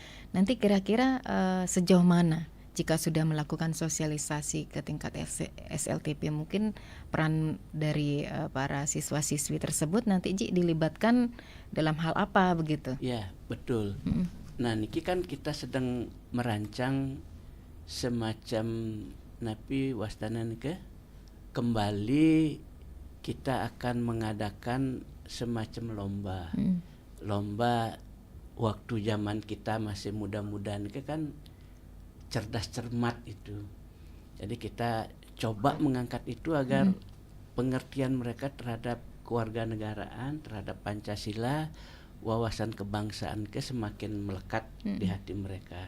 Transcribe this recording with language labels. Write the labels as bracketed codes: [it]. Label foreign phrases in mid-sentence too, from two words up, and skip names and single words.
[id] Nanti kira-kira sejauh mana jika sudah melakukan sosialisasi ke tingkat SLTP, mungkin peran dari para siswa-siswi tersebut nanti Ji dilibatkan dalam hal apa begitu? Ya, betul. Nah, niki kan kita sedang merancang semacam [ban] napi wastana nike, [id] kembali kita akan mengadakan semacam lomba. Lomba waktu zaman kita masih muda-muda nike kan cerdas cermat itu. Jadi kita coba mengangkat itu agar pengertian mereka terhadap kewarganegaraan, terhadap Pancasila, wawasan kebangsaan semakin melekat di hati mereka.